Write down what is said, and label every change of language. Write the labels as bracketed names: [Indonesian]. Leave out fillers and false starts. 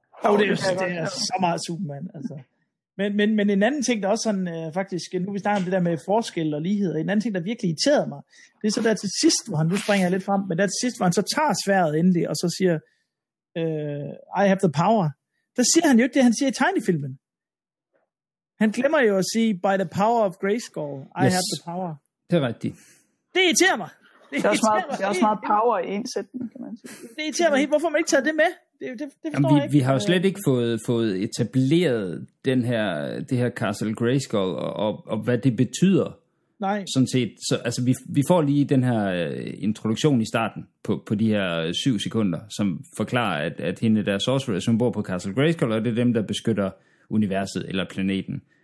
[Danish] Jo, det er så meget Superman. Altså. Men en anden ting, der også sådan faktisk, nu vi snakker om det der med forskel og lighed, en anden ting, der virkelig irriterede mig, det er så der til sidst, hvor han, nu springer jeg lidt frem, men der til sidst, hvor han så tager sværet endelig, og så siger, [English] I have the power. [Danish] Der siger han jo ikke det, han siger i tegnefilmen. Han glemmer jo at sige, [English] by the power of Grayskull, have the power. [Danish] Det er rigtigt. Det irriterer mig. Det er også meget power i en sætning, kan man sige. Det irriterer mig helt. Hvorfor man ikke tager det med? Vi har jo slet ikke fået etableret den her, det her Castle Grayskull, og hvad det betyder. Nej. Sådan set, så, altså, vi får lige den her introduktion i starten på de her 7 sekunder, som forklarer, at hende der sorcerer, som bor på Castle Grayskull, og det er dem, der beskytter universet eller planeten.